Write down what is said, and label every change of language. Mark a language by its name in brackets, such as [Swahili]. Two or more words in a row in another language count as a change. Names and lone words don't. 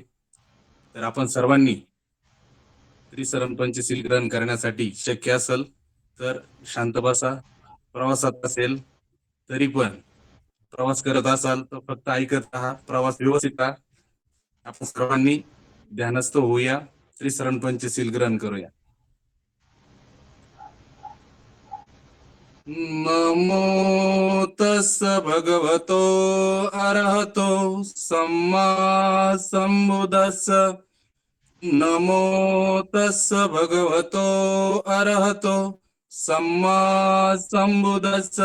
[Marathi] तर आपण सर्वांनी त्रिसरण पंचशील ग्रहण करण्यासाठी शक्य असेल तर शांत बसा. प्रवासात असेल तरी पण प्रवास करत असाल तर फक्त ऐकत राहा. प्रवास व्यवस्थित राहा. आपण सर्वांनी ध्यानस्थ होऊया. त्रिसरण पंचशील ग्रहण करूया. [Pali] नमो तस्स भगवतो अरहतो सम्मा संबुद्धस्स. नमो तस्स भगवतो अरहतो सम्मा संबुद्धस्स.